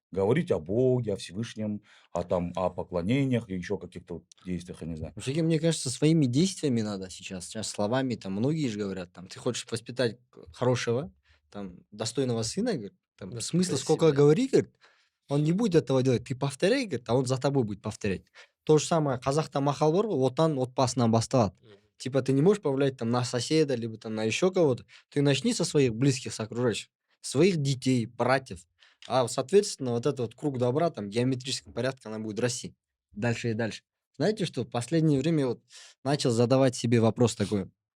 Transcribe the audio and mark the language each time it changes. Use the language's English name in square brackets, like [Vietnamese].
[Russian] Говорить о Боге, о Всевышнем, о поклонениях и еще каких-то вот действиях, я не знаю. Всё-таки, мне кажется, своими действиями надо сейчас. Сейчас словами, там, многие же говорят, там, ты хочешь воспитать хорошего, там, достойного сына, говорит, там, смысла Воспитай сколько себя. говори, говорит, он не будет этого делать. Ты повторяй, говорит, а он за тобой будет повторять. То же самое, [Kazakh] қазақта мақал бар ғой, отан отбасынан басталады. Мгм. [Russian] Типа ты не можешь повлиять там на соседа, либо там на еще кого-то. Ты начни со своих близких, с окружающих, своих детей, братьев. А, соответственно, вот этот вот круг добра, там, геометрическим порядком она будет расти. Дальше и дальше. Знаете что, в последнее время я вот начал задавать себе вопрос такой.